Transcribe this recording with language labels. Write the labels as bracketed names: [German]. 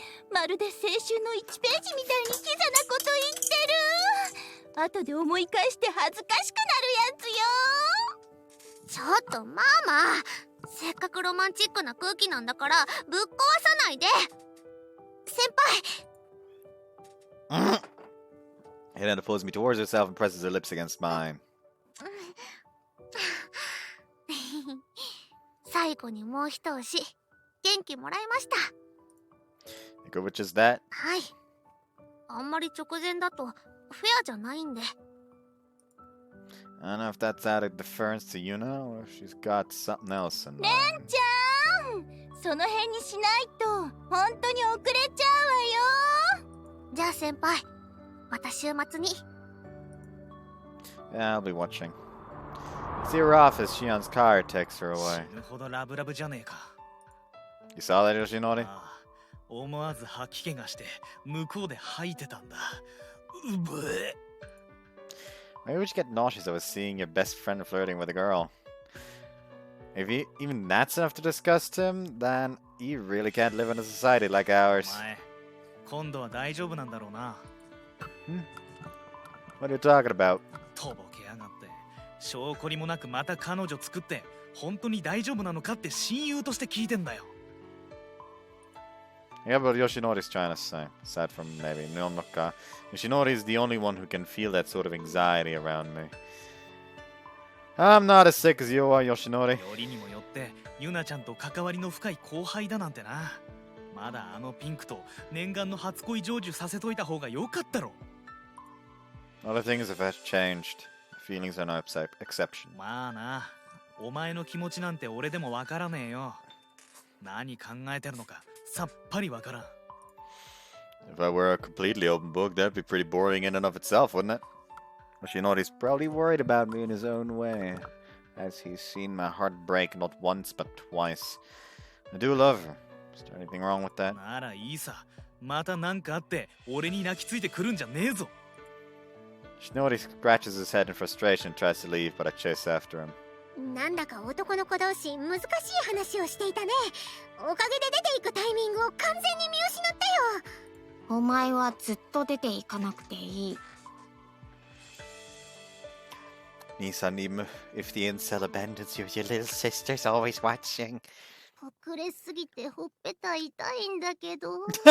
[Japanese] まるで青春の1ページみたいにキザなこと言ってる。後で思い返して恥ずかしくなるやつよ。ちょっとママ、せっかくロマンチックな空気なんだからぶっ壊さないで。先輩。 [English] Helena pulls me towards herself and presses her lips against mine. [Japanese] 最後にもう一押し、元気もらいました。 [English] Good, which is that? [Japanese] はい。あんまり直前だとフェアじゃないんで。 [English] I don't know if that's out of deference to Yuna, or if she's got something else in mind. [Japanese] レンちゃん、その辺にしないと本当に遅れちゃうわよ。じゃあ先輩、また週末に。 [English] Yeah, I'll be watching. See her off as Shion's car takes her away. [Japanese] 死ぬほどラブラブじゃねえか。 [English] You saw that, Yoshinori? [Japanese] ああ、思わず吐き気がして向こうで吐いてたんだ。うぶえ。 [English] Why would you get nauseous over seeing your best friend flirting with a girl? If even that's enough to disgust him, then you really can't live in a society like ours. [Japanese] お前、今度は大丈夫なんだろうな。 [English] What are you talking about? [Japanese] とぼけやがって。証拠にもなくまた彼女作って本当に大丈夫なのかって親友として聞いてんだよ。 [English] Yeah, but Yoshinori's trying to say, aside from maybe Nonoka, Yoshinori's the only one who can feel that sort of anxiety around me. I'm not as sick as you are, Yoshinori. [Japanese] よりにもよってユナちゃんと関わりの深い後輩だなんてな。まだあのピンクと念願の初恋成就させといた方が良かったろ。 [English] Other things have changed. feelings are no exception. [Japanese] まあな、お前の気持ちなんて俺でもわからねえよ。何考えてるのかさっぱりわからん。 [English] If I were a completely open book, that'd be pretty boring in and of itself, wouldn't it? But you know what, he's probably worried about me in his own way, as he's seen my heart break not once but twice. I do love her. Is there anything wrong with that? [Japanese] ならいいさ。またなんかあって俺に泣きついてくるんじゃねえぞ。 [English] You know what, he scratches his head in frustration and tries to leave, but I chase after him. [Japanese] なんだか男の子同士難しい話をしていたね。おかげで出ていくタイミングを完全に見失ったよ。お前はずっと出ていかなくていい。 [English] Nisanim, if the incel abandons you, your little sister's always watching. [Japanese] 隠れすぎてほっぺた痛いんだけど。